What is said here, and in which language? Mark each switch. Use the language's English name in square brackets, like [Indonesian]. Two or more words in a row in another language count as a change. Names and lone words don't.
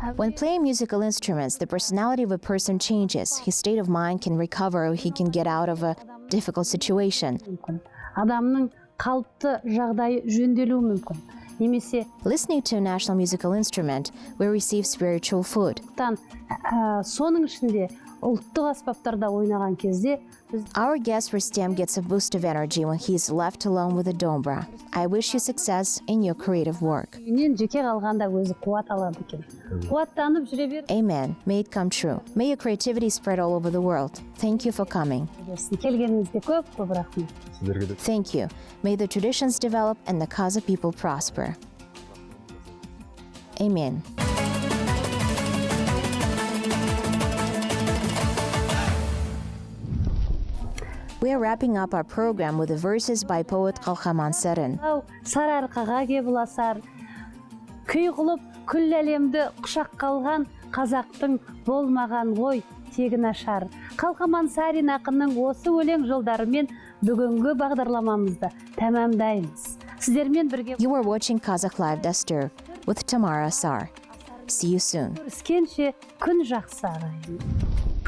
[English] When playing musical instruments, the personality of a person changes. His state of mind can recover, he can get out of a difficult situation. [Kazakh] Адамның қалыпты жағдайы жөнделуі мүмкін. Немесе [English] Listening to a national musical instrument, we receive spiritual food. [Kazakh] соның ішінде ұлттық аспаптарда ойнаған кезде біз [English] Our guest Rustam gets a boost of energy when he's left alone with the dombra. I wish you success in your creative work. [Kazakh] үйінен жеке қалғанда өзі қуат алады екен. Қуаттанып жүре бер. [English] Amen. May it come true. May your creativity spread all over the world. Thank you for coming. [Kazakh] Келгеніңізге көп рахмет. Сіздерге де. [English] Thank you. May the traditions develop and the Kazakh people prosper. Amen. We are wrapping up our program with the verses by poet Qalqaman Sarin. [Kazakh] Сарыарқаға кеп ұласар, күй қылып күллі әлемді құшақ қалған қазақтың болмаған ғой тегі нашар. Қалқаман Сарин ақынның осы өлең жолдарымен бүгінгі бағдарламамызды тәмамдаймыз. Сіздермен бірге [English] You are watching Kazakh Live Dastur with Tamara Asar. See you soon. [Kazakh] көріскенше күн жақсы ағайын.